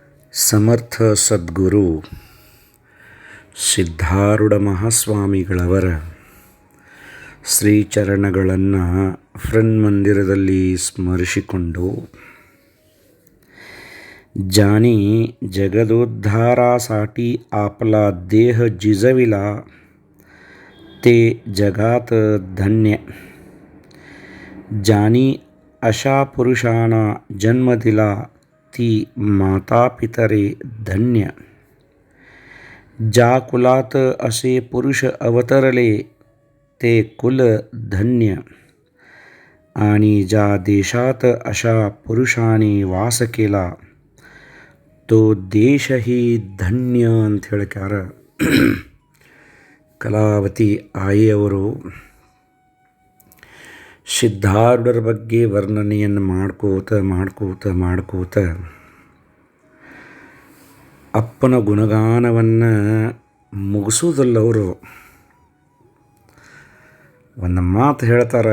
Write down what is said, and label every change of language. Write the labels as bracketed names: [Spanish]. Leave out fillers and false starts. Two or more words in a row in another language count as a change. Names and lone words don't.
[Kannada] ಸಮರ್ಥ ಸದ್ಗುರು ಸಿದ್ಧಾರೂಢ ಮಹಾಸ್ವಾಮಿಗಳವರ ಶ್ರೀಚರಣಗಳನ್ನು ಮಂದಿರದಲ್ಲಿ ಸ್ಮರಿಸಿಕೊಂಡು, [Marathi] जानी जगदोद्धारासाठी आपला देह जिजविला ते जगात धन्य. जानी अशा पुरुषांना जन्म दिला ती माता पितरे धन्य. ज्या कुलात असे पुरुष अवतरले ते कुल धन्य. आणि ज्या देशात अशा पुरुषांनी वास केला तो देशही धन्य [Kannada] ಅಂತ ಹೇಳ್ಕ್ಯಾರ ಕಲಾವತಿ ಆಯಿಯವರು. ಸಿದ್ಧಾರೂಢರ ಬಗ್ಗೆ ವರ್ಣನೆಯನ್ನು ಮಾಡ್ಕೋತ ಅಪ್ಪನ ಗುಣಗಾನವನ್ನು ಮುಗಿಸೋದಲ್ಲವರು ಒಂದು ಮಾತು ಹೇಳ್ತಾರೆ.